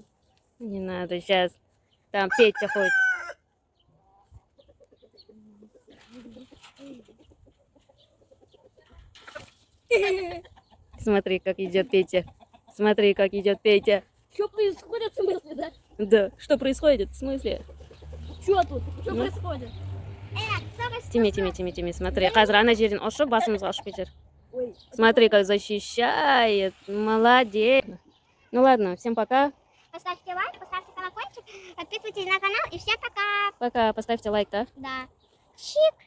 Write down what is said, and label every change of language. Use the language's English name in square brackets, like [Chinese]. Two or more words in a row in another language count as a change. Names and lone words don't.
[Russian] Не надо сейчас. Там Петя ходит. Смотри, как идет Петя. Смотри, как идет Петя. Что происходит в смысле, да? Да, что происходит? В смысле? Что тут? Что Ну. происходит? Тими, смотри, [Kazakh] қазір ана жерден ұшып басымызға ұшып кетер. Ой. [Russian] Смотри, как защищает. Молодец. Ну ладно, всем пока. Поставьте лайк, поставьте колокольчик, подписывайтесь на канал и всем пока. Пока, поставьте лайк, да? Да. Чик.